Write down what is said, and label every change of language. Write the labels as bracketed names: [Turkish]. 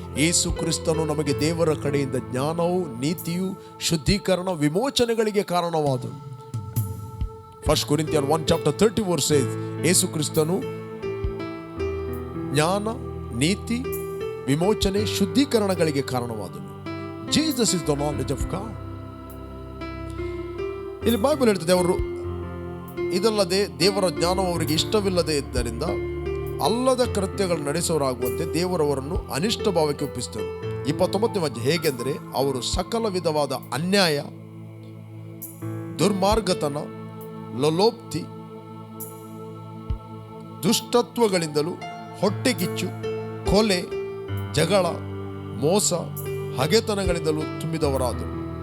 [Kannada] ಯೇಸು ಕ್ರಿಸ್ತನು ನಮಗೆ ದೇವರ ಕಡೆಯಿಂದ ಜ್ಞಾನವು, ನೀತಿಯು, ಶುದ್ಧೀಕರಣ, ವಿಮೋಚನೆಗಳಿಗೆ ಕಾರಣವಾದನು. [English] 1 Corinthians 1:34 says, [Kannada] ಯೇಸು ಕ್ರಿಸ್ತನು ಜ್ಞಾನ, ನೀತಿ, ವಿಮೋಚನೆ, ಶುದ್ಧೀಕರಣಗಳಿಗೆ ಕಾರಣವಾದನು. [English] Jesus is the knowledge of God. [Kannada] ಇಲ್ಲಿ ಬೈಬಲ್ ಹೇಳ್ತದೆ, ಅವರು ಇದಲ್ಲದೆ ದೇವರ ಜ್ಞಾನವು ಅವರಿಗೆ ಇಷ್ಟವಿಲ್ಲದೆ ಇದ್ದರಿಂದ ಅಲ್ಲದ ಕೃತ್ಯಗಳು ನಡೆಸೋರಾಗುವಂತೆ ದೇವರವರನ್ನು ಅನಿಷ್ಟ ಭಾವಕ್ಕೆ ಒಪ್ಪಿಸಿದರು. 29ನೇ ಹೇಗೆಂದರೆ, ಅವರು ಸಕಲ ವಿಧವಾದ ಅನ್ಯಾಯ, ದುರ್ಮಾರ್ಗತನ, ಲೋಲೋಪ್ತಿ, ದುಷ್ಟತ್ವಗಳಿಂದಲೂ, ಹೊಟ್ಟೆಗಿಚ್ಚು, ಕೊಲೆ, ಜಗಳ, ಮೋಸ, ಹಗೆತನಗಳಿಂದಲೂ ತುಂಬಿದವರಾದರು.